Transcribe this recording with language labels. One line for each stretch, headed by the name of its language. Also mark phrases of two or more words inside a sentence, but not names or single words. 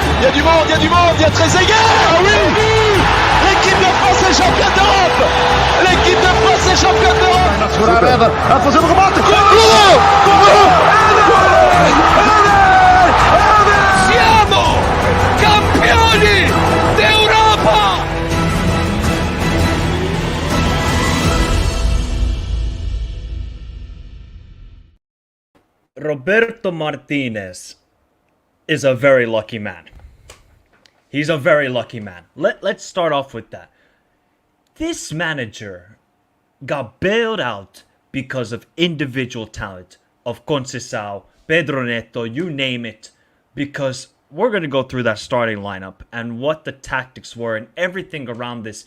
French: y a du monde, il y a du monde, il y a Trezeguet. Ah oui. L'équipe de France est championne d'Europe. L'équipe de France est championne d'Europe.
Portuguese: A fazer o remate.
Italian: Siamo campioni d'Europa.
English: Roberto Martinez is a very lucky man. He's a very lucky man. Let's start off with that. This manager got bailed out because of individual talent of CONCEICAO, Pedro Neto, you name it, because we're going to go through that starting lineup and what the tactics were and everything around this.